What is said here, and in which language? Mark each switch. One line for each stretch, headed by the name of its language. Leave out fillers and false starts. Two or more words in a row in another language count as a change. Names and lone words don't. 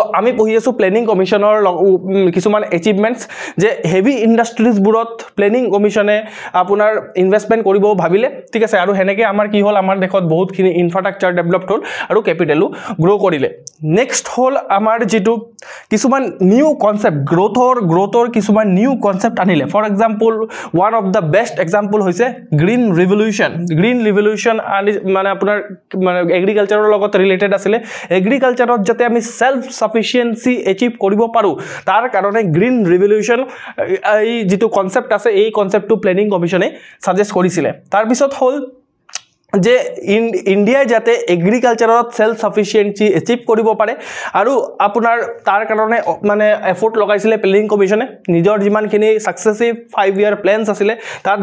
Assamese: আমি পঢ়ি আছো প্লেনিং কমিশনৰ কিছুমান এচিভমেন্টস যে
English: heavy industriesবোৰত
Assamese: প্লেনিং কমিশনে আপোনাৰ ইনভেষ্টমেন্ট কৰিব ভাবিলে ঠিক আছে আৰু হেনেকে আমাৰ কি হল আমাৰ দেশত বহুতখিনি ইনফ্ৰাষ্ট্ৰাকচাৰ ডেভেলপড হল আৰু ক্যাপিটেলো গ্ৰো কৰিলে নেক্সট হল আমাৰ যেটো কিছুমান
English: new concept
Assamese: গ্ৰোথৰ কিছুমান
English: new concept
Assamese: আনিলে
English: for example one of the best example
Assamese: হৈছে গ্ৰীন ৰিভলিউশন মানে আপোনাৰ মানে এগ্ৰিকালচাৰৰ লগত ৰিলেটেড আছিল এগ্ৰিকালচাৰত যাতে আমি
English: সেলফ sufficiency
Assamese: achieve কৰিব পাৰো তাৰ কাৰণে গ্ৰীন ৰিভলিউশন এই যেটো কনসেপ্ট আছে এই কনসেপ্টটো প্লেনিং কমিশনে সাজেস্ট কৰিছিল তাৰ পিছত হল যে ইন্ডিয়া যাতে এগ্ৰিকালচাৰত
English: self sufficiency
Assamese: এচিভ কৰিব পাৰে আৰু আপোনাৰ তাৰ কাৰণে মানে এফৰ্ট লগাইছিলে প্লেনিং কমিশনে নিজৰ যিমানখিনি সাকসেসিভ 5 ইয়াৰ প্ল্যানস আছিল তাত